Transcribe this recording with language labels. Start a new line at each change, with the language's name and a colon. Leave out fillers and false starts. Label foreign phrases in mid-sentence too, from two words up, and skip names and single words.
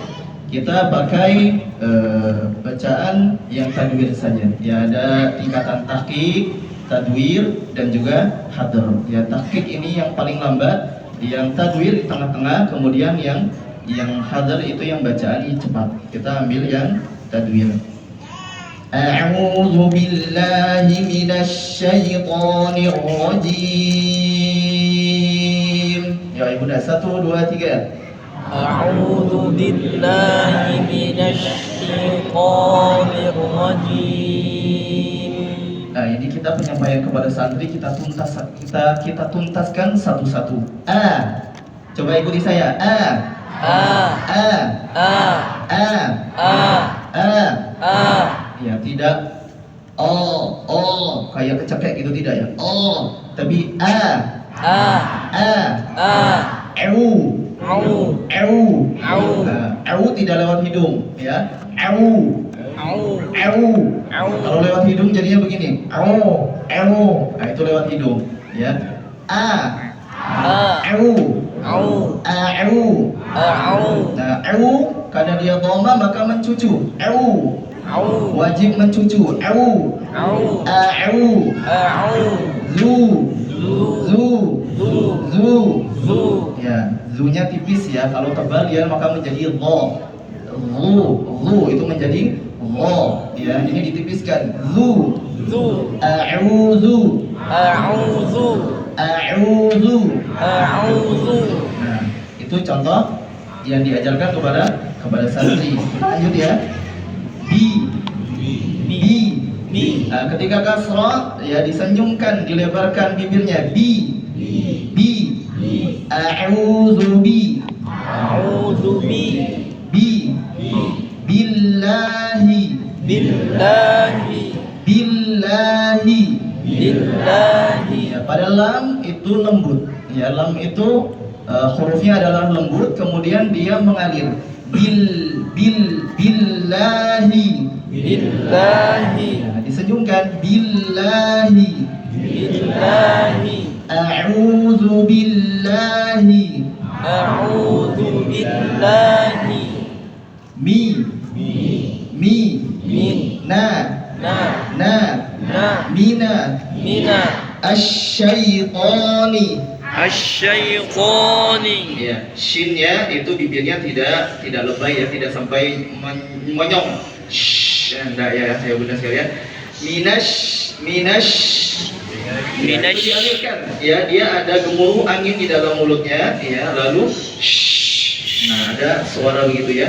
Indonesian: Kita pakai bacaan yang tadwir saja. Ya, ada tingkatan tahqiq, tadwir dan juga hadr. Ya, tahqiq ini yang paling lambat, yang tadwir di tengah-tengah, kemudian yang hadr itu yang bacaan cepat. Kita ambil yang tadwir.
Arabic: أعوذ بالله من الشيطان الرجيم.
Indonesian: Ya, Ibu, 1 2 3.
Arabic: أعوذ بالله من الشيطان الرجيم.
Indonesian: Nah, ini kita penyampaian kepada santri, kita tuntaskan satu-satu. A. Coba ikuti saya. A. A. A. A. A. A. A. A. Ya, tidak kayak kecekek gitu, tidak ya. Tapi A. A. A. A. Eu. Au. Eu. Au. Eu tidak lewat hidung, ya. Eu. Au. Eu. Au. Kalau lewat hidung jadinya begini. Eu. Nah, itu lewat hidung, ya. A. A. Eu. Au. Eu. Au. Nah, eu karena dia dhamma maka mencucu. Eu. Au. Wajib mencucu. Eu. Au. Eu. Au. Zu. Zu. Zu. Zu. Zu. Zu. Ya, zunya tipis ya. Kalau tebal dia maka menjadi lo. Zu itu menjadi lo. Ya, ini ditipiskan. Zu. Zu.
Arabic: A'udzu. A'udzu. A'udzu. A'udzu.
Indonesian: Nah, itu contoh yang diajarkan kepada santri. Lanjut ya. Bi. Bi. Nah, ketika kasrah ya disenyumkan, dilebarkan bibirnya.
Arabic: بِ أعوذ بِ. أعوذ بِ. بِ بالله. Billahi. Billahi. Billahi.
Indonesian: Ya, pada lam itu lembut. Ya, lam itu hurufnya adalah lembut, kemudian dia mengalir.
Arabic: Billahi. Billahi.
Indonesian: Ya, disenyumkan. Billahi.
Arabic: Billahi. أعوذ بالله. أعوذ بالله. Mi. Min. Na. Na. مِنَ الشيطانِ. Asyaitani.
Indonesian: Ya, shinnya itu bibirnya tidak lebay ya, tidak sampai monyong. Enggak ya, saya bunda sekalian. Minas. Itu dialirkan. Ya, dia ada gemuruh angin di dalam mulutnya, ya, lalu nah, ada suara begitu ya.